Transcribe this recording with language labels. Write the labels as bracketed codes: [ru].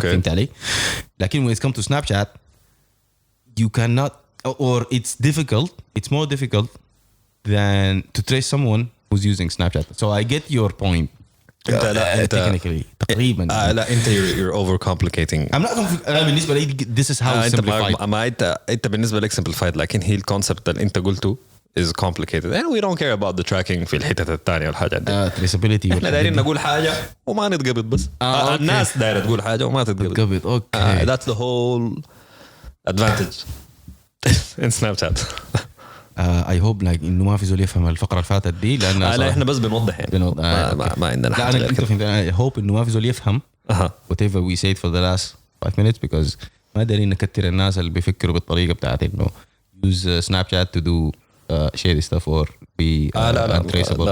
[ar] فهمت علي؟ لكن [en] when it comes to Snapchat, you cannot, or it's more difficult than to trace someone who's using Snapchat. So I get your point. Technically [ar] تقريبا لا انت [en] you're overcomplicating. I'm not [ar] أنا بالنسبة لي [en] this is how simplified. [ar] ما انت بالنسبة لك simplified لكن هي الكونسبت اللي انت قلته [en] is complicated and we don't care about the tracking [ar] في الحتة الثانية والحاجات دي. [en] traceability. [ar] احنا دايرين نقول حاجة وما نتقبض بس. الناس دايرة تقول حاجة وما تتقبض. [en] Okay. That's the whole advantage in Snapchat. I hope [ar] إنه ما في زول يفهم الفقرة اللي فاتت دي لأن لا احنا بس بنوضح يعني ما عندنا لا حاجة أنا كنت فهمت. [en] I hope [ar] إنه ما في زول يفهم [en] whatever we said for the last 5 minutes because [ar] ما دارين نكتر الناس اللي بيفكروا بالطريقة بتاعت إنه [en] use Snapchat to do shady stuff or be untraceable.